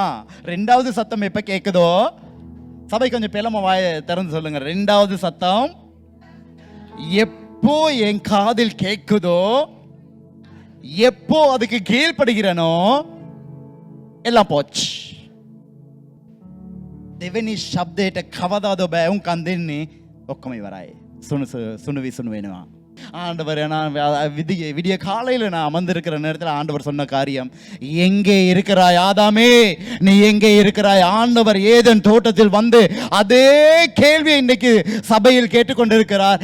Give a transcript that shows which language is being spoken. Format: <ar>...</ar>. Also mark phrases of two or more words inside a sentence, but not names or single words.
<ta>2வது சத்தம் எப்ப கேக்குதோ, சபை கொஞ்சம் பேலமா வாய திறந்து சொல்லுங்க. 2வது சத்தம் எப்போ என் காதில் கேக்குதோ, எப்போ அதுக்கு கீழ்ப்படுகிறனோ எல்லாம் போச்சு.</ta> <si>දෙවෙනි ශබ්දයට කවදාද ඔබ ඇහුම් කන් දෙන්නේ? ඔක්කොම ඉවරයි.</si> <ta>சுணுவேணுமா? ஆண்டவர், நான் விடிய காலையில் நான் அமர்ந்திருக்கிற நேரத்தில் ஆண்டவர் சொன்ன காரியம், எங்கே இருக்கிறாய் ஆதாமே, நீ எங்கே இருக்கிறாய்? ஆண்டவர் ஏதேன் தோட்டத்தில் வந்து அதே கேள்வியை இன்னைக்கு சபையில் கேட்டுக்கொண்டிருக்கிறார்.</ta>